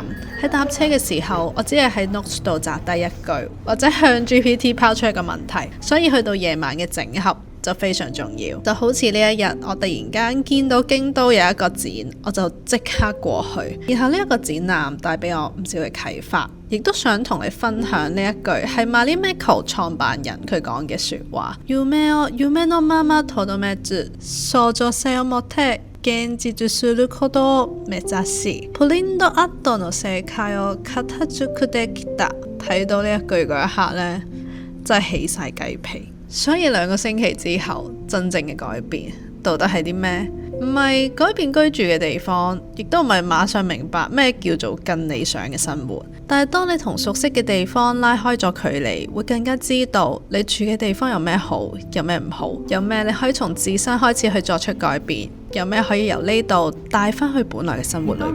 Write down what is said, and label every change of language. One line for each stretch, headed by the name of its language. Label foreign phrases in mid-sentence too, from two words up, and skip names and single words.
Cantonese: 喺搭車嘅時候，我只係喺 notes 度摘低一句，或者向 GPT 拋出一個問題，所以去到夜晚嘅整合就非常重要。就好似呢一日，我突然間見到京都有一個展，我就即刻過去。然後呢一個展覽帶俾我唔少嘅啟發，亦都想同你分享呢一句係 Marimekko 創辦人佢講嘅説話。
Japanese: 夢のままとどめず、創造性を持って現実することを目指し、プリントアートの世界を形作ってきた。
Cantonese: 睇到呢一句嗰一刻呢，真係起晒雞皮。所以2個星期之後，真正嘅改變到底係啲咩？唔係改變居住嘅地方，亦都唔係馬上明白咩叫做更理想嘅生活。但係當你同熟悉嘅地方拉開咗距離，會更加知道你住嘅地方有咩好，有咩唔好，有咩你可以從自身開始去作出改變，有咩可以由呢度帶翻去本來嘅生活裏面。